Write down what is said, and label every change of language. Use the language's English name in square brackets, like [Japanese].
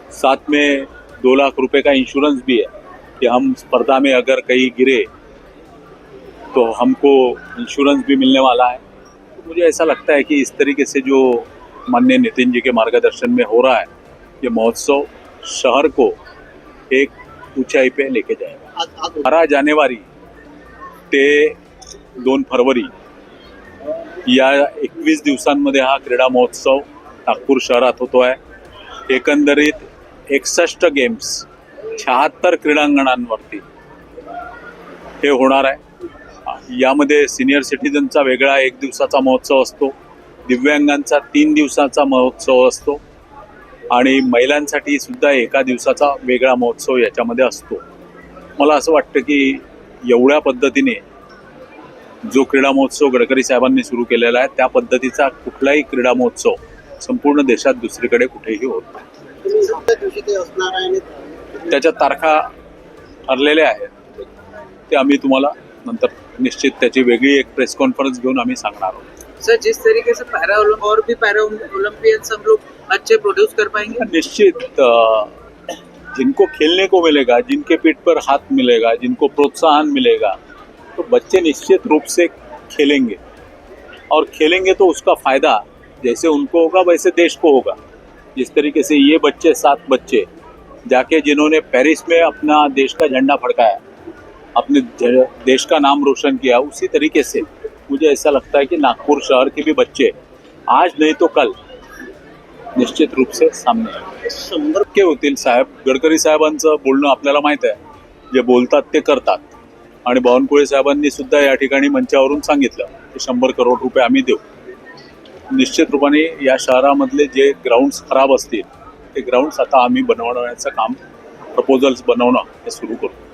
[Hindi] साथ में 2 लाख रुपए का इंश्योरेंस भी है कि हम स्पर्धा में अगर कहीं गिरे तो हमको इंश्योरेंस भी मिलने वाला है। तो मुझे ऐसा लगता है कि इस तरीके से जो माननीय नितिन जी के मार्गदर्शन में हो रहा है, ये महोत्सव शहर को एक ऊंचाई पे लेके जाएगा। [Marathi] 12 जानेवारी ते 2 फरवरी या 21 दिवसांमध्ये हा क्रीडा महोत्सव नागपूर शहरात होतो आहे। एकंदरीत 61 गेम्स 76 क्रीडांगणांवरती हे होणार आहे। यामध्ये सिनियर सिटीजनचा वेगळा 1 दिवसाचा महोत्सव असतो, दिव्यांगांचा 3 दिवसाचा महोत्सव असतो आणि महिलांसाठी सुद्धा 1 दिवसाचा वेगळा महोत्सव याच्यामध्ये असतो। मला असं वाटतं की एवढ्या पद्धतीने जो क्रीडा महोत्सव गडकरी साहेबांनी सुरू केलेला आहे त्या पद्धतीचा कुठलाही क्रीडा महोत्सव संपूर्ण देशात दुसरीकडे कुठेही होत नाही। त्याच्या तारखा ठरलेल्या आहेत, ते आम्ही तुम्हाला नंतर निश्चित त्याची वेगळी एक प्रेस कॉन्फ्रेंस घेऊन आम्ही सांगणार आहोत। [Hindi] सर, जिस तरीके से पैरा ओलंपियंस हम लोग अच्छे प्रोड्यूस कर पाएंगे। निश्चित जिनको खेलने को मिलेगा, जिनके पीठ पर हाथ मिलेगा, जिनको प्रोत्साहन मिलेगा, तो बच्चे निश्चित रूप से खेलेंगे और खेलेंगे तो उसका फायदा जैसे उनको होगा वैसे देश को होगा। जिस तरीके से ये बच्चे 7 बच्चे जाके जिन्होंने पेरिस में अपना देश का झंडा फड़काया, अपने देश का नाम रोशन किया, उसी तरीके से मुझे ऐसा लगता है कि नागपुर शहर के भी बच्चे आज नहीं तो कल निश्चित रूप से सामने 100 के होतील। [Marathi] साहेब गडकरी साहेबांचं बोलणं आपल्याला माहित आहे, जे बोलतात ते करतात आणि बावनकुळे साहेबांनी सुद्धा या ठिकाणी मंचावरून सांगितलं की 100 करोड रुपये आम्ही देऊ। निश्चित रूपाने या शहरामधले जे ग्राउंड्स खराब असतील ते ग्राउंड्स आता आम्ही बनवण्याचं काम, प्रपोजल्स बनवणं हे सुरू करू।